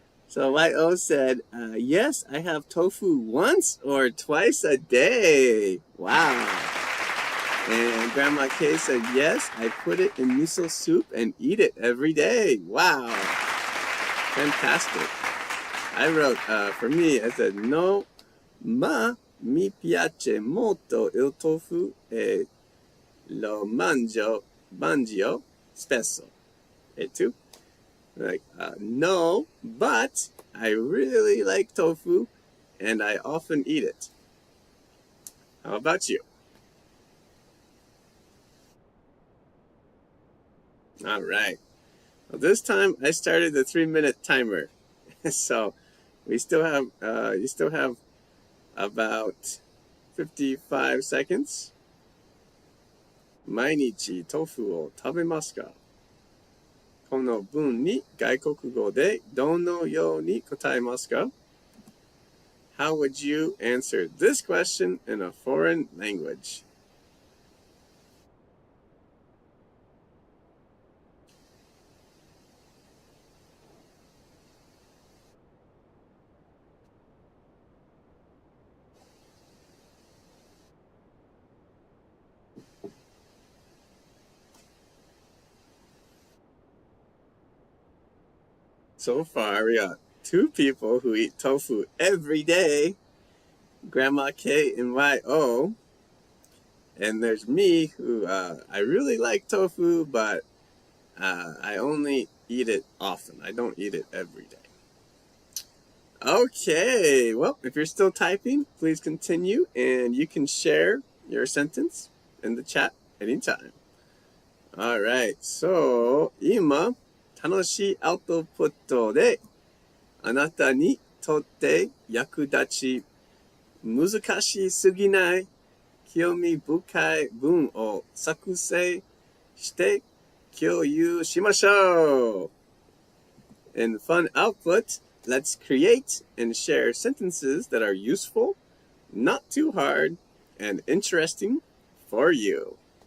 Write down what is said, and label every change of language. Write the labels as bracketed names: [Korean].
[English] So YO said, yes, I have tofu once or twice a day. Wow. And Grandma K said, yes, I put it in miso soup and eat it every day. Wow. Fantastic. I wrote, for me, I said, no, [Italian] ma mi piace molto il tofu e lo mangio spesso. E tu? [English] Like, no, but I really like tofu and I often eat it. How about you? All right. Well, this time I started the 3-minute timer. So you still have about 55 seconds. [Japanese] 毎日豆腐を食べますか?この文に外国語でどのように答えますか? [English] How would you answer this question in a foreign language? So far, we got 2 people who eat tofu every day, Grandma K and YO. And there's me who, I really like tofu, but I only eat it often. I don't eat it every day. Okay, well, if you're still typing, please continue, and you can share your sentence in the chat anytime. [Japanese] Alright, so 今、楽しいアウトプットであなたにとって役立ち、難しすぎない興味深い文を作成して共有しましょう。 [English] In fun output, let's create and share sentences that are useful, not too hard, and interesting for you.